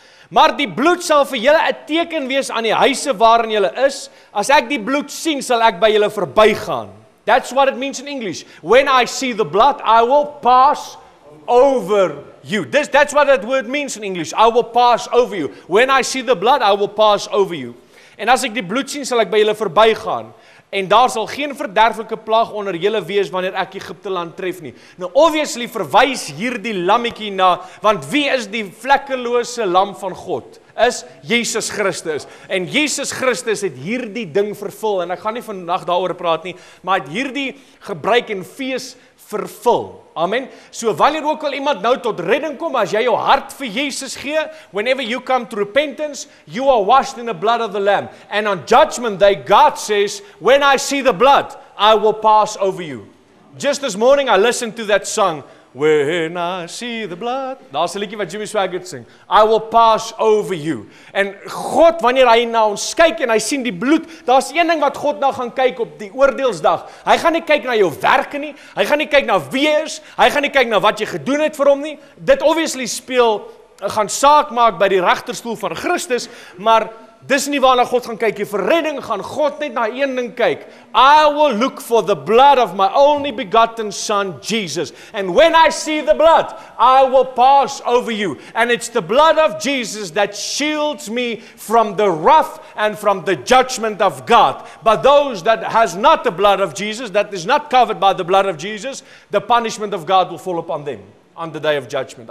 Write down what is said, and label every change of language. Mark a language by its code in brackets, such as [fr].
[af] Maar die bloed sal vir julle 'n teken wees aan die huise waarin julle is. As ek die bloed sien, sal ek by julle verbygaan. [en] That's what it means in English. When I see the blood, I will pass over you. That's what that word means in English. I will pass over you. When I see the blood, I will pass over you. [af] En as ek die bloed sien, sal ek by julle verbygaan. En daar sal geen verderflike plaag onder julle wees wanneer ek Egipte land tref nie. Nou obviously verwys hierdie lammetjie na, want wie is die vlekkelose lam van God? Is Jesus Christus. En Jesus Christus het hierdie ding vervul, en ek gaan nie vandag daaroor praat nie, maar het hierdie gebruik en fees vervul. Amen. So wanneer ook al iemand nou tot redding kom, as jy jou hart vir Jesus gee, [en] whenever you come to repentance, you are washed in the blood of the Lamb. And on judgment day, God says, when I see the blood, I will pass over you. Just this morning, I listened to that song, when I see the blood. [af] Daar's 'n liedjie wat Jimmy Swaggart sing. [en] I will pass over you. [af] En God, wanneer hy na ons kyk en hy sien die bloed, daar's een ding wat God nou gaan kyk op die oordeelsdag. Hy gaan nie kyk na jou werke nie. Hy gaan nie kyk na wie jy is. Hy gaan nie kyk na wat jy gedoen het vir hom nie. Dit obviously gaan saak maak by die regterstoel van Christus, maar dis nie waarna God gaan kyk nie. Vir redding gaan God net na een ding kyk. [en] I will look for the blood of my only begotten son, Jesus. And when I see the blood, I will pass over you. And it's the blood of Jesus that shields me from the wrath and from the judgment of God. But those that has not the blood of Jesus, that is not covered by the blood of Jesus, the punishment of God will fall upon them on the day of judgment.